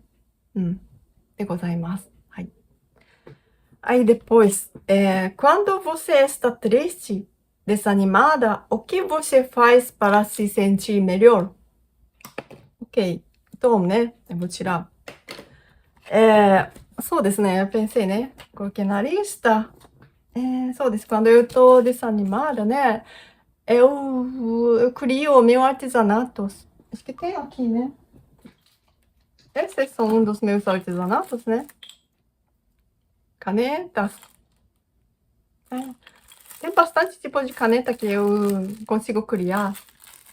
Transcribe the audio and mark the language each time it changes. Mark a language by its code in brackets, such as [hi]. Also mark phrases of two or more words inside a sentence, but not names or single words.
[ja] でございます. [pt] Aí depois, quando você está triste, desanimada, o que você faz para se sentir melhor? Ok, então, né, eu vou tirar. [ja] そうですね, [pt] eu pensei, né, coloquei na lista. [ja] そうです, [pt] quando eu tô desanimada, né, eu crio o meu artesanato. Acho que tem aqui, né? Esses são um dos meus artesanatos, né? Canetas. Tem bastante tipo de caneta que eu consigo criar.